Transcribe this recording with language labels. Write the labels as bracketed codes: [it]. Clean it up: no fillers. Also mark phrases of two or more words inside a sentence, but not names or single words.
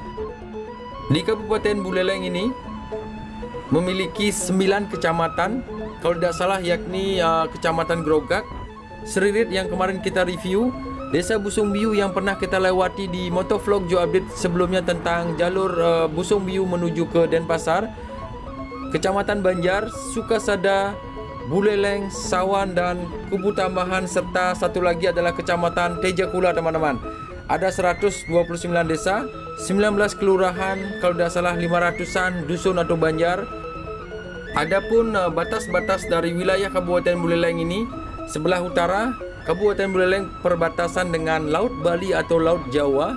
[id] Di Kabupaten Buleleng ini memiliki 9 kecamatan, kalau tidak salah yakni Kecamatan Grogak, Seririt yang kemarin kita review, Desa Busung Biu yang pernah kita lewati di motovlog Joe Update sebelumnya tentang jalur Busung Biu menuju ke Denpasar, Kecamatan Banjar, Sukasada, Buleleng, Sawan, dan Kubu Tambahan, serta satu lagi adalah Kecamatan Tejakula, teman-teman. Ada 129 desa, 19 kelurahan, kalau tidak salah 500-an dusun atau banjar. Adapun batas-batas dari wilayah Kabupaten Buleleng ini, sebelah utara Kabupaten Buleleng perbatasan dengan Laut Bali atau Laut Jawa.